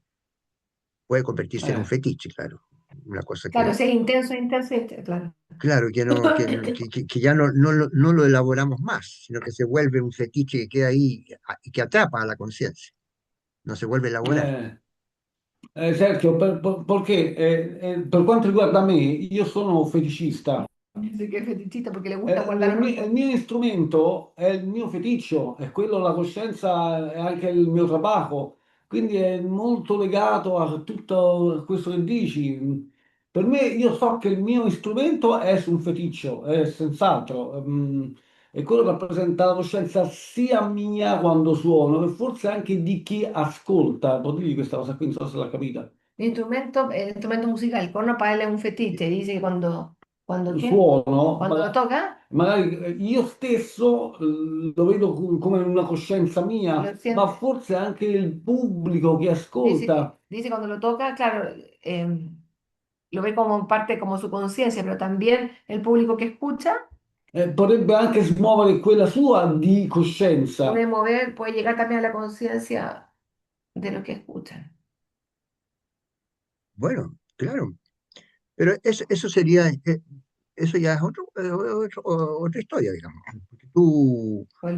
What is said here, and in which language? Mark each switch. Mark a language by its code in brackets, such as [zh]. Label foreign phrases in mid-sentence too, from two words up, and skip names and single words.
[es] Puede convertirse en un Eh, fetiche, claro, una cosa Claro, que, si es intenso, claro. claro, que, no, que ya no lo elaboramos más, sino que se vuelve un fetiche que queda ahí y que atrapa a la conciencia, no se vuelve a elaborar. eh, Sergio, [it] perché per quanto riguarda me, io sono feticista. [es] Dice que es fetichista porque le gusta guardar [it] Il [es] olor. [it] mio strumento è il mio feticcio, è quello la coscienza, è anche il mio trabajo, quindi è molto legato a tutto questo che dici. Per me, io so che il mio strumento è un feticcio, è senz'altro, è quello che rappresenta la coscienza sia mia quando suono, e forse anche di chi ascolta. Può dirgli questa cosa qui, non so se l'ha capita. [es] El instrumento musical, corno para él es un fetiche, dice que cuando... ¿Cuando qué? [it] suono, [es] ¿Cuando lo toca? [it] magari io stesso lo vedo come una coscienza [es] Lo [it] mia, ma [es] siente. [it] forse anche il pubblico che [es] Dice, [it] ascolta. [es] dice cuando lo toca, claro, lo ve como parte, como su conciencia, pero también el público que escucha [it] Potrebbe anche smuovere quella sua di [es] puede [it] coscienza. [es] mover, puede llegar también a la conciencia de lo que escuchan. Bueno, claro, pero eso sería, eso ya es otra historia, digamos. Porque Bueno,